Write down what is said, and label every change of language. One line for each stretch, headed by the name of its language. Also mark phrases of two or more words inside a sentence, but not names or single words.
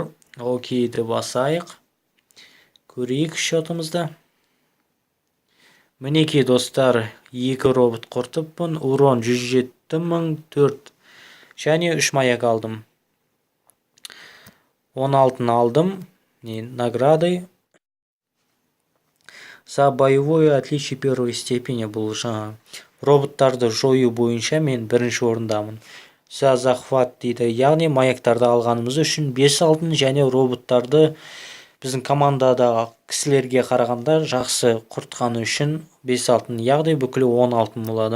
Kazakh: Окейді басайық. Көрейік счетымызды. Мінекей достар, 2 робот құртыппын. Урон 107.004 және 3 маяк алдым. 16 алдым. Награды.
Russian: За боевое отличие первой степени,
Kazakh: бұл жаңа роботтарды жою бойынша мен бірінші орындамын.
Russian: За захват
Kazakh: дейді, яғни маяктарды алғанымыз үшін 5 алтын және роботтарды біздің командадағы кісілерге қарағанда жақсы құртқаны үшін 5 алтын, яғни бүкілі 10 алтын болады.